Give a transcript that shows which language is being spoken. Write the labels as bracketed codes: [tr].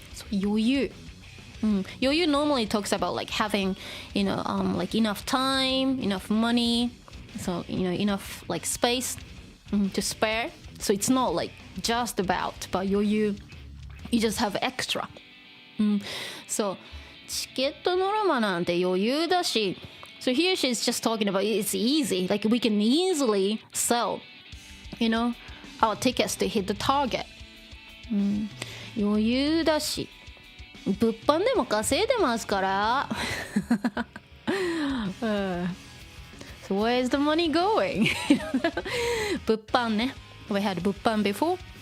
[ja] 余裕余裕 [en] normally talks about like having like enough time, enough money, so enough like space to spare. So it's not like just about, but 余裕 you just have extra. [ja] So チケットノルマなんて余裕だし. [en] So here she's just talking about it's easy, like we can easily sell our tickets to hit the target. [ja] 余裕だし物販でも稼いでますから。 [en] So where is the money going? [ja] 物販ね。 [en] We had 物販 before.